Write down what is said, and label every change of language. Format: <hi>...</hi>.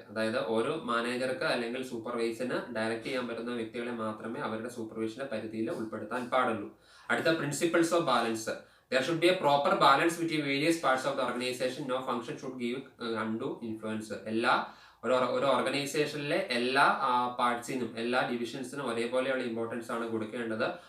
<ml>അതായത് ഒരു മാനേജർക്ക് അല്ലെങ്കിൽ സൂപ്പർവൈസറിന് ഡയറക്റ്റ് ചെയ്യാൻ പറ്റുന്ന വ്യക്തികളെ മാത്രമേ അവരുടെ സൂപ്പർവിഷന്റെ പരിധിയിൽ ഉൾപ്പെടുത്താൻ പാടുള്ളൂ. അടുത്ത principles of balance.</ml> <en>There should be a proper balance between various parts of the organization. No function should give undue influence.</en> <ml>ഒരു ഓർഗനൈസേഷനിലെ എല്ലാ പാർട്സിനും എല്ലാ ഡിവിഷൻസിനും ഒരേപോലെയുള്ള ഇമ്പോർട്ടൻസ് ആണ് കൊടുക്കേണ്ടത്.</ml>